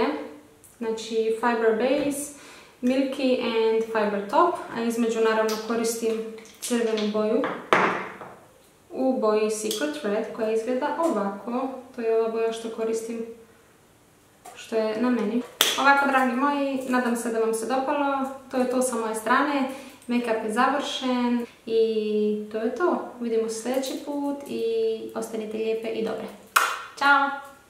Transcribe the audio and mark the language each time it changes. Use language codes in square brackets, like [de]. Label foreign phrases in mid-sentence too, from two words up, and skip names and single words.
[bs] Znači Fiber Base, Milky and Fiber Top, a između naravno koristim crvenu boju u boji Secret Red koja izgleda ovako. To je ova boja što koristim, što je na meni. Ovako, dragi moji, nadam se da vam se dopalo. To je to sa moje strane. Make-up je završen i to je to. Vidimo se sljedeći put i ostanite lijepe i dobre. Ćao!